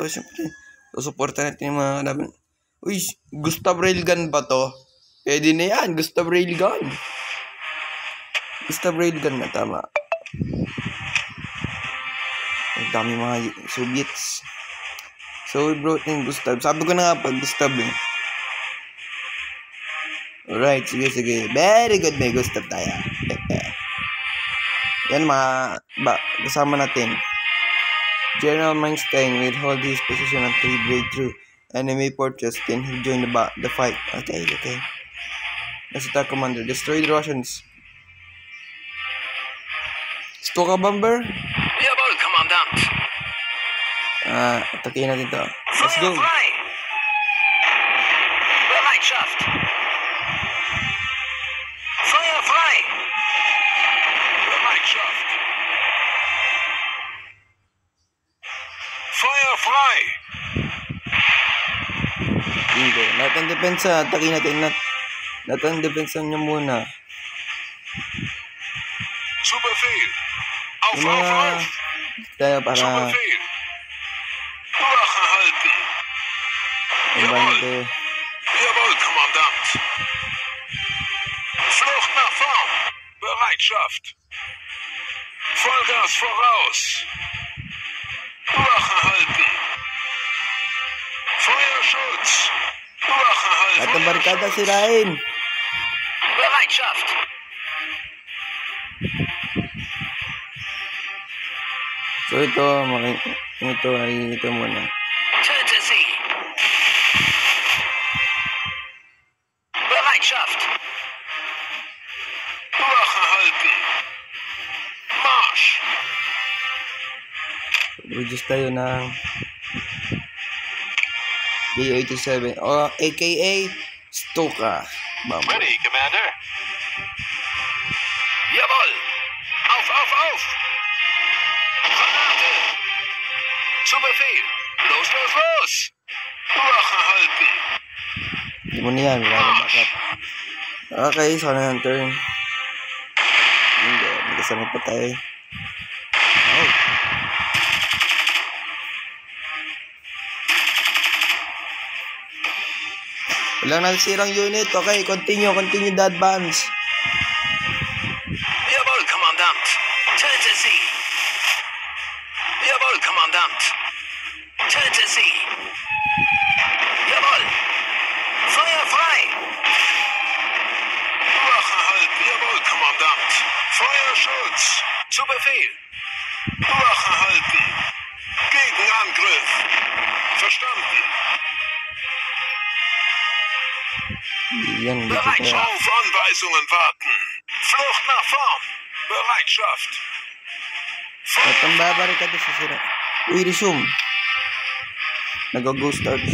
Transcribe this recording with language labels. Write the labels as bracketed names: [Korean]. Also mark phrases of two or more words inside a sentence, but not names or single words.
[Filipino] Siyempre, susuporta natin yung mga laban. Uy, Gustav Railgun ba to? Pwede na yan, Gustav Railgun. Gustav Railgun na, tama. Ang dami mga Soviets. [English] So, we brought in Gustav. [Filipino] Sabi ko na nga pa, Gustav eh. Alright, sige. [English] Very good, [Filipino] may Gustav tayo. Yan kasama natin. [English] General Manstein will hold his position until he break through enemy fortress, then he'll join the fight. Okay. Let's attack commander. Destroy the Russians. Stuka bomber? [German] Jawohl, Kommandant. [Filipino] Atakin natin to. [English] Let's go. [German] Feuer frei. Bereitschaft. Feuer frei. Bereitschaft. Feuer frei. [Filipino] Bingo. Lahat ng depensa, atakin natin lahat ng depensa niya muna. [German] Zu Befehl. Auf. [Filipino] Tayo para [German] Zu Befehl. Wache halten. Jawohl. Jawohl, Kommandant. Flucht nach vorn. Bereitschaft. Vollgas voraus. Wache halten. Feuerschutz. Wache halten. [Filipino] Lahat ng barikada sirain. [German] Bereitschaft. [Filipino] So ito muna. [German] Töte sie. Bereitschaft. Wache halten. Marsch. [Filipino] Produce tayo ng J87 o aka Stuka bomber. [English] Ready, Commander. [German] Jawohl. Auf. Granate. Zu Befehl. Los, los, los. Wache halten. [Filipino] Hindi mo na yan. Wala na backup. Okay, so na yung turn. Hindi. May kasama pa tayo. Oh. Walang nasirang unit. [English] Okay, continue the advance. [German] Jawohl, Kommandant. Töte sie. Jawohl, Kommandant. Töte sie. Jawohl. Feuer frei. Wache halten. Jawohl, Kommandant. Feuerschutz. Zu Befehl. Wache halten. Gegenangriff. Verstanden. [Filipino] Yan, dito [German] Bereitschaft. [Filipino] tayo. [German] Auf Anweisungen warten. Flucht nach vorn. Bereitschaft. [Filipino] At ang babarikada sa sira. Uy, resume. Nag-ghost touch.